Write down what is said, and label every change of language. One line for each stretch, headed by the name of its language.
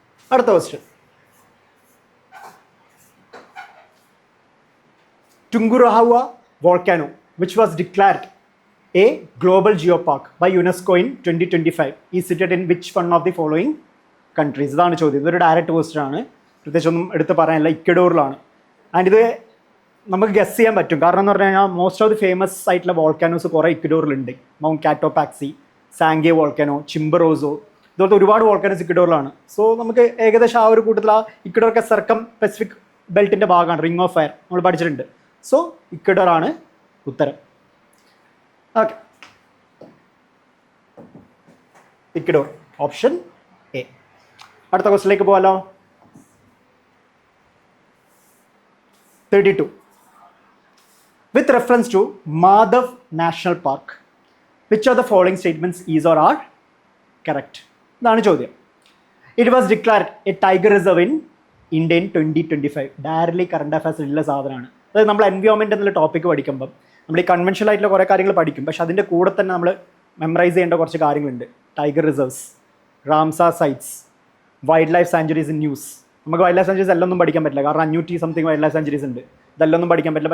Malayalam: അടുത്ത question,
English: Tungurahua volcano, which was declared a global geopark by UNESCO in 2025, is situated in which one of the following countries?
Malayalam: ഇതാണ് ചോദ്യം. ഇതൊരു direct question ആണ്, പ്രത്യേകിച്ചൊന്നും എടുത്ത് പറയാനില്ല. ഇക്വഡോറിലാണ്. ആൻഡ് ഇത് നമുക്ക് ഗസ് ചെയ്യാൻ പറ്റും, കാരണം എന്ന് പറഞ്ഞു കഴിഞ്ഞാൽ
English: most of the famous
Malayalam: ആയിട്ടുള്ള വോൾക്കാനോസ് കുറേ ഇക്വഡോറിലുണ്ട്. മൗണ്ട് കാറ്റോപാക്സി, സാങ്കേ വോൾക്കാനോ, ചിംബറോസോ, ഇതുപോലത്തെ ഒരുപാട് വോൾക്കാനോസ് ഇക്വഡോറിലാണ്. സോ നമുക്ക് ഏകദേശം ആ ഒരു കൂട്ടത്തിൽ ആ ഇക്വഡോറൊക്കെ സർക്കം പസഫിക് ബെൽറ്റിൻ്റെ ഭാഗമാണ്, റിംഗ് ഓഫ് ഫയർ നമ്മൾ പഠിച്ചിട്ടുണ്ട്. സോ ഇക്വഡോർ ആണ് ഉത്തരം. Okay, Ecuador option A. അടുത്ത ക്വസ്റ്റിലേക്ക് പോകാലോ. 32.
English: With reference to Madhav National Park, which of the following statements is or are correct?
Malayalam: ഇതാണ് ചോദ്യം.
English: It was declared a tiger reserve in India in 2025.
Malayalam: Directly current അഫയേഴ്സിലുള്ള സാധനമാണ്. അതായത് നമ്മൾ environment എന്നുള്ള topic പഠിക്കുമ്പം നമ്മൾ ഈ കൺവെൻഷണൽ ആയിട്ടുള്ള കുറേ കാര്യങ്ങൾ പഠിക്കും, പക്ഷെ അതിൻ്റെ കൂടെ തന്നെ നമ്മൾ മെമ്മറൈസ് ചെയ്യേണ്ട കുറച്ച് കാര്യങ്ങളുണ്ട്. Tiger reserves, Ramsar sites, wild life sanctuaries in news, നമുക്ക് വൈൽഡ് ലൈഫ് സാഞ്ചുറീസ് എല്ലാം ഒന്നും പഠിക്കാൻ പറ്റില്ല, കാരണം 500 സംതിങ് വൈൽഡ് ലൈഫ് സാഞ്ചുറീസ് ഉണ്ട്. ഇതെല്ലാം ഒന്നും പഠിക്കാൻ പറ്റില്ല.